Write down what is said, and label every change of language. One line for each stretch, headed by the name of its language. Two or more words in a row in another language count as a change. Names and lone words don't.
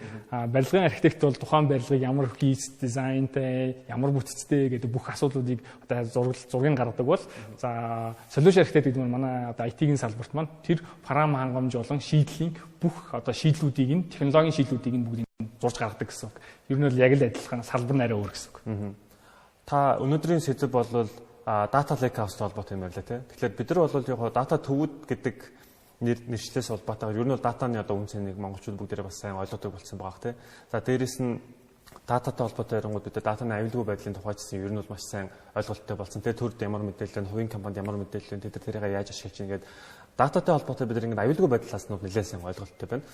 Mongolian: Барилгын архитект бол тухайн барилгыг ямар хийц дизайнтай, ямар бүтцтэй гэдэг бүх асуудлуудыг одоо зургийг гаргадаг бол за
English: solution architect
Mongolian: гэдэг нь манай одоо IT-ийн салбарт маань тэр парам хангамж болон шийдлийн бүх одоо шийдлүүдийг нь технологийн шийдлүүдийг нь бүгдийг зурж гаргадаг гэсэн үг. Ер нь бол яг л адилхан салбар нараа өөр гэсэн үг. Та өнөөдрийн сэдэв бол
English: data lake house-
Mongolian: тай холбоотой юм байна лээ тий. Тэгэхээр бид нар бол яг data төвүүд гэдэг нэршлээс холбоотойгоор ер нь бол датаны одоо үнцнийг монголчууд бүгдээрээ бас сайн ойлгодог болсон байгаа тий. За дээрэс нь дататай холбоотой ярингууд бид датаны аюулгүй байдлын тухай гэсэн ер нь бол маш сайн ойлголттой болсон. Тэгээ төрд ямар мэдээлэл нь, хувийн компанид ямар мэдээлэл нь, тэд тэрийг яаж ашиглаж чинь гэдэг дататай холбоотой бид нэг аюулгүй байдлаас нь нэлээд сайн ойлголттой байна.